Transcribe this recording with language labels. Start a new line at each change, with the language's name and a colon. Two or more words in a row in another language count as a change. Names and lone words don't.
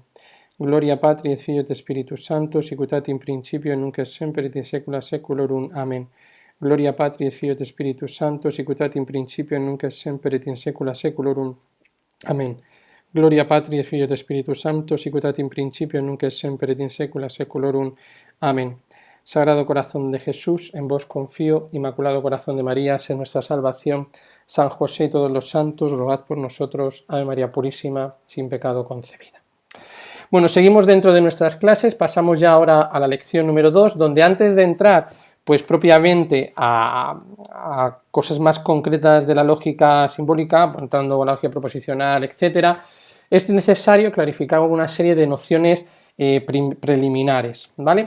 Latin: Gloria Patri et Filio et Spiritus Sancto, sic ut in principio et nunc et semper et in saecula saeculorum. Amén. Gloria Patri et Filio et Spiritus Sancto, sic ut in principio et nunc et semper et in saecula saeculorum. Amén. Gloria Patri et Filio et Spiritus Sancto, sic ut in principio et nunc et semper et in saecula saeculorum. Amén.
Spanish: Sagrado Corazón de Jesús, en vos confío. Inmaculado Corazón de María, sé nuestra salvación. San José y todos los santos, rogad por nosotros. Ave María Purísima, sin pecado concebida. Bueno, seguimos dentro de nuestras clases, pasamos ya ahora a la lección número 2, donde antes de entrar pues propiamente a cosas más concretas de la lógica simbólica, entrando con la lógica proposicional, etcétera, es necesario clarificar una serie de nociones preliminares, ¿vale?